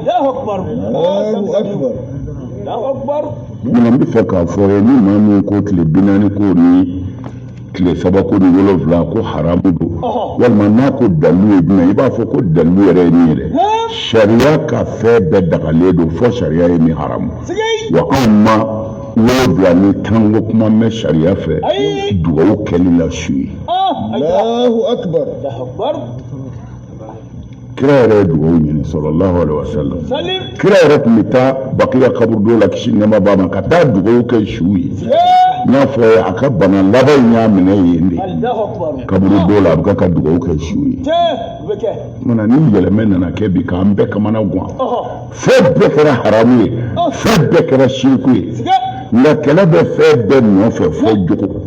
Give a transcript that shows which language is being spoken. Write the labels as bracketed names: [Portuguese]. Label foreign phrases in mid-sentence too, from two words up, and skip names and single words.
[Bambara] minna n bɛ fɛ k'a fɔ ye ni maa min ko tile 40 ko ni tile 3 ko ni 7 ko haramu don walima n'a ko dalilu ye jumɛn i b'a fɔ ko dalilu yɛrɛ ye min ye dɛ sariya ka fɛn bɛɛ dagalen don fɔ sariya ye min haramu wa anw ma 7 ni 10 ko kuma mɛn sariya fɛ dugawu kɛli la su ye kira yɛrɛ ye dugawu ɲini [Arabic] صلى الله عليه وسلم [Bambara] kira yɛrɛ tun bɛ taa bakiya kaburu la kisi nɛma b'a ma ka taa dugawu kɛ su ye n y'a fɔ a ka bana laban in y'a minɛ yen de kaburu dɔw la a bɛ ka dugawu kɛ su ye mana ni yɛlɛmɛ nana kɛ bi k'an bɛɛ kamana gan fɛn bɛɛ kɛra haramu ye fɛn bɛɛ kɛra shirku ye nka kɛlɛ bɛ fɛn bɛɛ nɔfɛ fɔ jogo